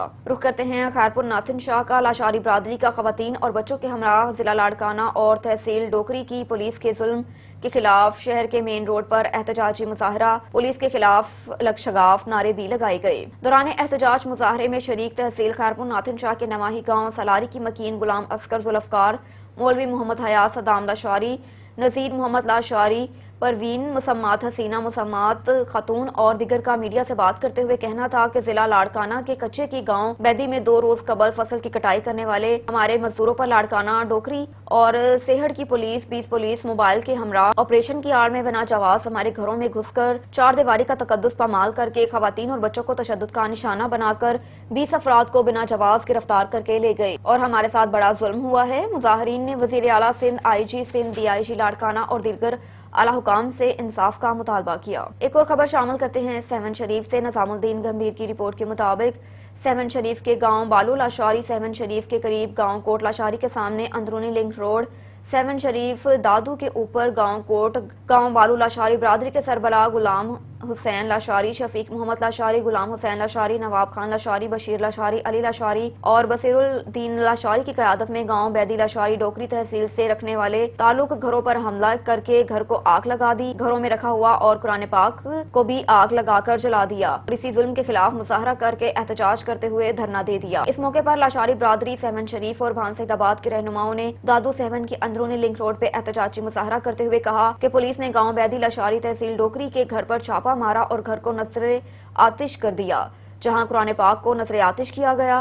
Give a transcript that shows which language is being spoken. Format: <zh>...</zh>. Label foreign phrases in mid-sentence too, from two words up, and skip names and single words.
<ur>رخ کرتے ہیں خیرپور ناتھن شاہ کا۔ لاشاری برادری کا خواتین اور بچوں کے ہمراہ ضلع لاڑکانہ اور تحصیل ڈوکری کی پولیس کے ظلم کے خلاف شہر کے مین روڈ پر احتجاجی مظاہرہ، پولیس کے خلاف لکشگاف نعرے بھی لگائے گئے. دوران احتجاج مظاہرے میں شریک تحصیل خیرپور ناتھن شاہ کے نواحی گاؤں سلاری کی مکین غلام عسکر ذوالفقار، مولوی محمد حیات صدام لاشاری، نذیر محمد لاشاری، پروین مسمات, حسینہ مسمات خاتون اور دیگر کا میڈیا سے بات کرتے ہوئے کہنا تھا کہ ضلع لاڑکانہ کے کچے کی گاؤں بیدی میں 2 روز قبل فصل کی کٹائی کرنے والے ہمارے مزدوروں پر لاڑکانہ، ڈوکری اور سیہڑ کی پولیس، 20 پولیس موبائل کے ہمراہ آپریشن کی آڑ میں بنا جواب ہمارے گھروں میں گھس کر 4 دیواری کا تقدس پامال کر کے خواتین اور بچوں کو تشدد کا نشانہ بنا کر 20 افراد کو بنا جواب گرفتار کر کے لے گئے اور ہمارے ساتھ بڑا ظلم ہوا ہے. مظاہرین نے وزیر اعلیٰ سندھ، IG سندھ، DIG لاڑکانہ اور دیگر اعلیٰ حکام سے انصاف کا مطالبہ کیا. ایک اور خبر شامل کرتے ہیں سیہون شریف سے. نظام الدین گمبھیر کی رپورٹ کے مطابق سیہون شریف کے گاؤں بالو لاشاری، سیہون شریف کے قریب گاؤں کوٹ لاشاری کے سامنے اندرونی لنک روڈ، سیہون شریف دادو کے اوپر گاؤں کوٹ، گاؤں بالو لاشاری برادری کے سربلا غلام حسین لاشاری، شفیق محمد لاشاری، غلام حسین لاشاری، نواب خان لاشاری، بشیر لاشاری، علی لاشاری اور بصیر الدین لاشاری کی قیادت میں گاؤں بیدی لاشاری ڈوکری تحصیل سے رکھنے والے تعلق گھروں پر حملہ کر کے گھر کو آگ لگا دی. گھروں میں رکھا ہوا اور قرآن پاک کو بھی آگ لگا کر جلا دیا. اسی ظلم کے خلاف مظاہرہ کر کے احتجاج کرتے ہوئے دھرنا دے دیا. اس موقع پر لاشاری برادری، سیہون شریف اور بھان سعیدآباد کے رہنماؤں نے دادو سیہون کی اندرونی لنک روڈ پے احتجاجی مظاہرہ کرتے ہوئے کہا کہ پولیس نے گاؤں بیدی لاشاری تحصیل ڈوکری کے گھر پر چھاپہ مارا اور گھر کو نذرِ آتش کر دیا، جہاں قرآن پاک کو نذرِ آتش کیا گیا.</ur>